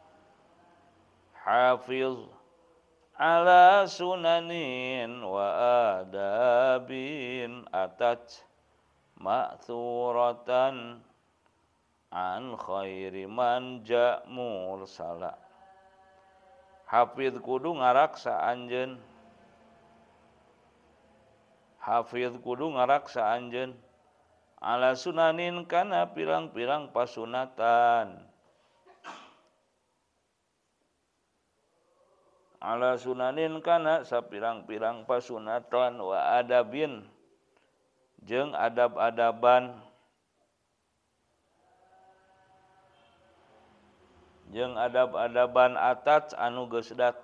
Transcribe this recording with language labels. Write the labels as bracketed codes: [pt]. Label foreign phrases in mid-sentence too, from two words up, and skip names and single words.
[ar] حافظ على سنن وآداب أتت مأثورة عن خير من جا مرسلا. [su] Hafiz kudu ngaraksa anjeun [ar] على سنن [su] kana pirang-pirang pasunatan [ar] على سنن [su] kana sapirang-pirang pasunatan [ar] وآداب [su] jeung adab-adaban atats anu geus